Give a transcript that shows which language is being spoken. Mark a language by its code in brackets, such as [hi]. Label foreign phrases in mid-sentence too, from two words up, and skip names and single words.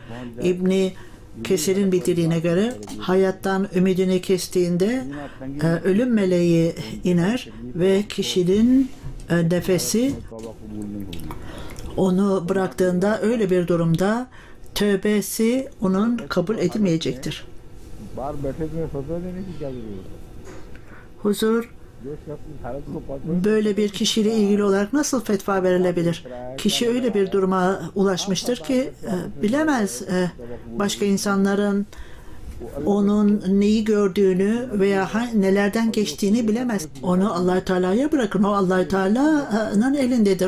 [tr] İbni Kesir'in bildirdiğine göre hayattan ümidini kestiğinde ölüm meleği iner ve kişinin nefesi onu bıraktığında öyle bir durumda tövbesi onun kabul edilmeyecektir. [ur] باہر بیٹھے تو فتویٰ دینے کی کیا ضرورت ہے? [tr] Huzur [ur] جو شخص بھارت کو پتا [tr] böyle bir kişiyle ilgili olarak nasıl fetva verilebilir? Kişi öyle bir duruma ulaşmıştır ki bilemez başka insanların onun neyi gördüğünü veya nelerden geçtiğini bilemez. Onu Allah Teala'ya bırakın. O Allah Teala'nın elindedir.